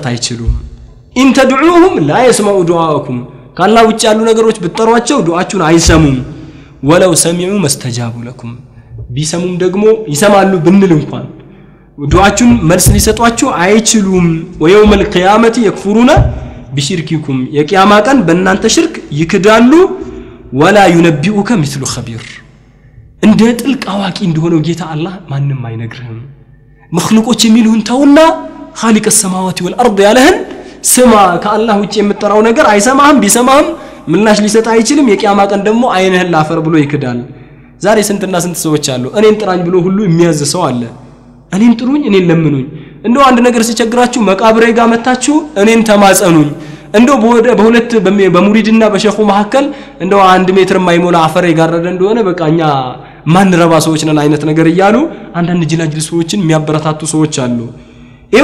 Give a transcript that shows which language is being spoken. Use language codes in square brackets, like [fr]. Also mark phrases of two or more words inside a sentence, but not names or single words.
[am] አይችሉም [ar] إن تدعوهم لا يسمعوا دعاءكم [am] ከአላህ ውጪ ያሉ ነገሮች ብትጠሯቸው ዱዓችሁን አይሰሙም [ar] ولو سمعوا ما استجابوا لكم [am] ቢሰሙም ደግሞ ይሰማሉ ብንል እንኳን ዱዓችሁን መልስ ሊሰጧችሁ አይችሉም [ar] ويوم القيامة يكفرون بشرككم [am] የቂያማ ቀን በእናንተ ሽርክ ይክዳሉ [ar] ولا ينبئك مثل خبير [am] እንደ ጥልቅ አዋቂ እንደሆነው ጌታ አላህ ማንንም አይነግርህም መخلوቆች የሚሉን ተውና [ar] خالق السماوات والارض [am] ያለህን ስማ ከአላህ ውጪ የምትጠራው ነገር አይሰማህም ቢሰማህም ምላሽ ሊሰጥ አይችልም የቂያማ ቀን ደግሞ አይነህን ላፈር ብሎ ይክዳል ዛሬ ስንትና ስንት ሰዎች አሉ እኔን ጥራኝ ብሎ ሁሉ የሚያዝ ሰው አለ እኔን ጥሩኝ እኔን ለምኑኝ እንደው አንድ ነገር ሲቸግራችሁ መቃብሬ ጋር መታችሁ እኔን ተማጸኑኝ እንደው በሁለት በሙሪድና በሸኹ መሐከል እንደው 1 ሜትር ማይሞላ አፈር ይጋረደ እንደሆነ በቃኛ ማን ረባ ሰዎች ነን አይነት ነገር ይያሉ አንዳንድ ጅላጅል ሰዎችን የሚያበረታቱ ሰዎች አሉ ይሄ